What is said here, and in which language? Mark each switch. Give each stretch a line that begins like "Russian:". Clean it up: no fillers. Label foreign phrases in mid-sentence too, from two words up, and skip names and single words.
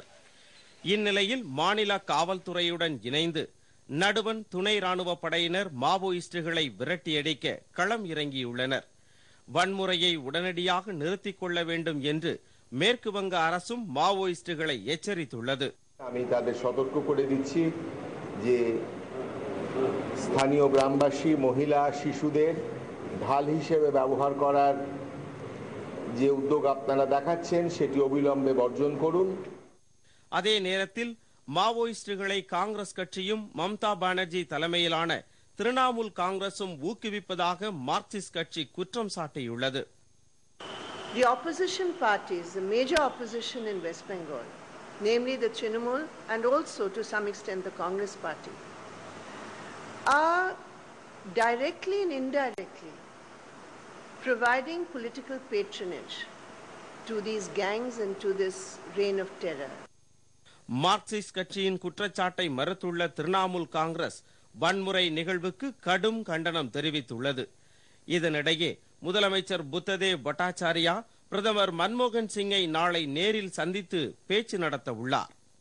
Tamil: இந்நிலையில் மாநில காவல்துறையுடன் இணைந்து நடுவண் துணை ராணுவ படையினர் மாவோயிஸ்டுகளை விரட்டியடிக்க களம் இறங்கியுள்ளனர். வன்முறையை உடனடியாக நிறுத்திக் கொள்ள வேண்டும் என்று மேற்கு வங்க அரசும் மாவோயிஸ்டுகளை எச்சரித்துள்ளது.
Bangla: আমি তাদের সতর্ক করে দিচ্ছি যে স্থানীয় গ্রামবাসী, মহিলা, শিশুদের ঢাল হিসেবে ব্যবহার করার যে উদ্যোগ আপনারা দেখাচ্ছেন সেটি অবিলম্বে বর্জন করুন.
Tamil: அதே நேரத்தில் மாவோயிஸ்டுகளை காங்கிரஸ் கட்சியும் மம்தா பானர்ஜி தலைமையிலான திரிணாமுல் காங்கிரசும் ஊக்குவிப்பதாக மார்க்சிஸ்ட் கட்சி குற்றம் சாட்டியுள்ளது.
English: The opposition parties, the major opposition in West Bengal, namely the Trinamool and also to some extent the Congress party, are directly and indirectly providing political patronage to these gangs and to this reign of terror.
Tamil: மார்க்சிஸ்ட் கட்சியின் குற்றச்சாட்டை மறுத்துள்ள திரிணாமுல் காங்கிரஸ் வன்முறை நிகழ்வுக்கு கடும் கண்டனம் தெரிவித்துள்ளது. இதனிடையே முதலமைச்சர் புத்ததேவ் பட்டாச்சாரியா பிரதமர் மன்மோகன் சிங்கை நாளை நேரில் சந்தித்து பேச்சு நடத்த உள்ளார்.